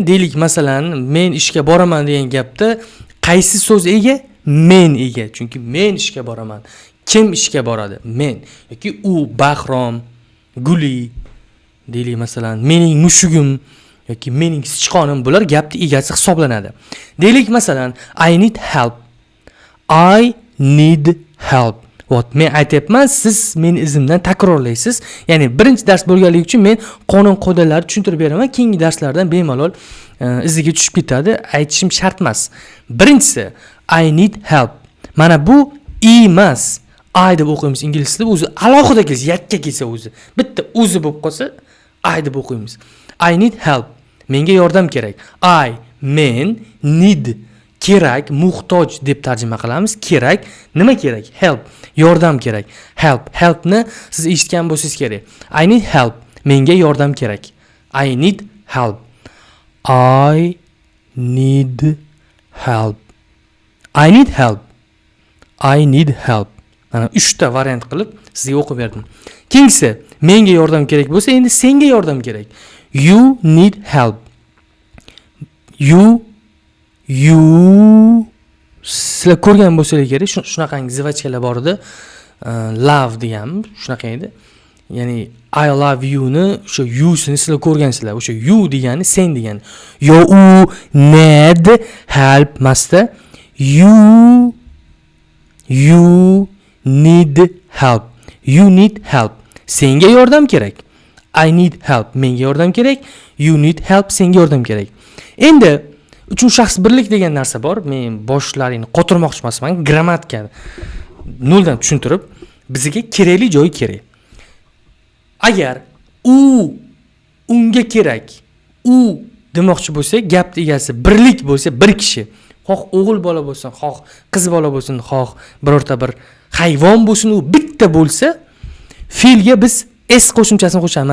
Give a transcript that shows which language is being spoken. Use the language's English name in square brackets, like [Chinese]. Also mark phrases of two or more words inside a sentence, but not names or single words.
[Uzbek] Deylik, masalan, men ishga boraman degan gapda qaysi so'z ega? Men ega. Chunki men ishga boraman. Kim ishga boradi? Men yoki u, Bahrom, Guli. Deylik, masalan, mening mushugim yoki mening sichqonim, bular gapning egasi hisoblanadi. Deylik, masalan, [English] I need help. I need help. [Uzbek] Men aytyapman, siz meni izimdan takrorlaysiz. Ya'ni birinchi dars bo'lganligi uchun men qonun qoidalarni tushuntirib beraman. Keyingi darslardan bemalol iziga tushib ketadi. Aytishim shart emas. Birinchisi, [English] I need help. [Uzbek] Mana bu emas. I deb o'qiymiz ingliz tilida, o'zi alohida kelsa, yakka kelsa o'zi. Bitta o'zi bo'lib qolsa, I deb o'qiymiz. [English] I need help. [Uzbek] Menga yordam kerak. Men need kerak, muhtoj deb tarjima qilamiz. Kerak, nima kerak? Help, yordam kerak. Helpni siz eshitgan bo'lsangiz kerak. [English] I need help. [Uzbek] Menga yordam kerak. [English] I need help. I need help. I need help. I need help. [Uzbek] Mana 3 ta variant qilib sizga o'qib berdim. Keyingisi, menga yordam kerak bo'lsa, endi senga yordam kerak. [English] You need help. [Uzbek] You sizlar ko'rgan bo'lsangiz kerak, shunaqangi zivachkalar bor edi. Love deganmi? Shunaqa edi. Ya'ni [English] I love you [Uzbek] ni o'sha you sini sizlar ko'rgansizlar. O'sha you degani sen degani. [English] You need help masda. You need help. You need help. [Uzbek] Senga yordam kerak. [English] I need help. [Uzbek] Menga yordam kerak. [English] You need help. [Uzbek] Senga yordam kerak. Endi uchinchi shaxs birlik degan narsa bor. Men boshlaringni qotirmoqchi emasman. Grammatika noldan tushuntirib, bizga kerakli joyi kerak. Agar unga kerak, u demoqchi bo'lsak, gap egasi birlik bo'lsa, bir kishi, xoh o'g'il bola bo'lsin, xoh qiz bola bo'lsin, xoh birorta bir hayvon bo'lsin, u bitta bo'lsa, fe'lga biz s qo'shimchasini qo'shamiz.